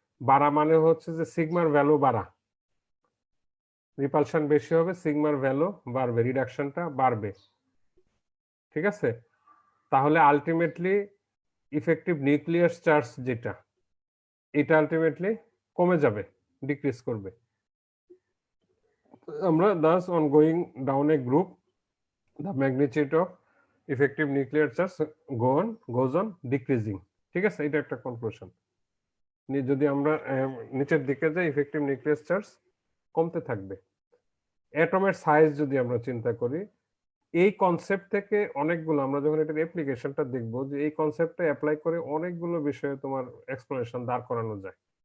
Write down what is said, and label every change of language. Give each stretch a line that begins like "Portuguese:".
Bangla: বাড়া মানে হচ্ছে যে সিগমার ভ্যালু বাড়া, রিপালশন বেশি হবে, সিগমার ভ্যালু বাড়বে, রিডাকশনটা বাড়বে। ঠিক আছে? তাহলে আলটিমেটলি ইফেক্টিভ নিউক্লিয়াস চার্জ যেটা, এটা আলটিমেটলি কমে যাবে, ডিক্রিজ করবে।
English: আমরা thus on going down a group, the magnitude of effective nuclear charge goes on decreasing.
Bangla: ঠিক আছে? এটা একটা কনক্লুশন। যদি আমরা নিচের দিকে যাই, ইফেক্টিভ নিউক্লিয়াস চার্জ কমতে থাকবে। অ্যাটমের সাইজ যদি আমরা চিন্তা করি, এই কনসেপ্ট থেকে অনেকগুলো, আমরা যখন এটার অ্যাপ্লিকেশনটা দেখব, যে এই কনসেপ্টটা অ্যাপ্লাই করে অনেকগুলো বিষয়ে তোমার এক্সপ্লেনেশন দাঁড় করানো যায়।